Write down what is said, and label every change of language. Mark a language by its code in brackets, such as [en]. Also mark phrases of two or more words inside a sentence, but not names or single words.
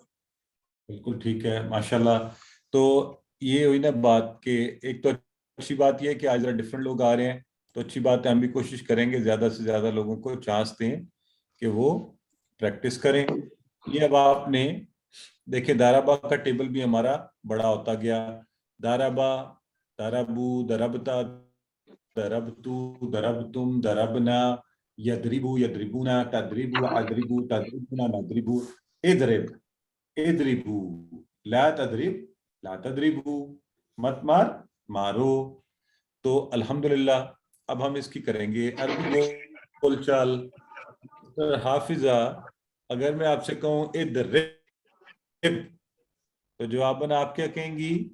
[ur] بالکل ٹھیک ہے, ماشاءاللہ. تو یہ ہوئی نا بات کہ ایک تو اچھی بات یہ ہے کہ آج ذرا ڈفرینٹ لوگ آ رہے ہیں, تو اچھی بات ہے, ہم بھی کوشش کریں گے زیادہ سے زیادہ لوگوں کو چانس دیں کہ وہ پریکٹس کریں. یہ اب آپ نے دیکھیں دارابا کا ٹیبل بھی ہمارا بڑا ہوتا گیا. [ar] دارابا, دارابو, دربتا, دربتو, دربتم, دربنا, یدربو, یدربونا, تدربو, ادربو, تدربونا, ندربو. ادرب, ادربو, لا تدرب, لا تدربو, [ur] مت مار, مارو. تو الحمدللہ اب ہم اس کی کریں گے عربی بول چال. حافظہ اگر میں آپ سے کہوں ادرب, تو جواباً آپ کیا کہیں گی؟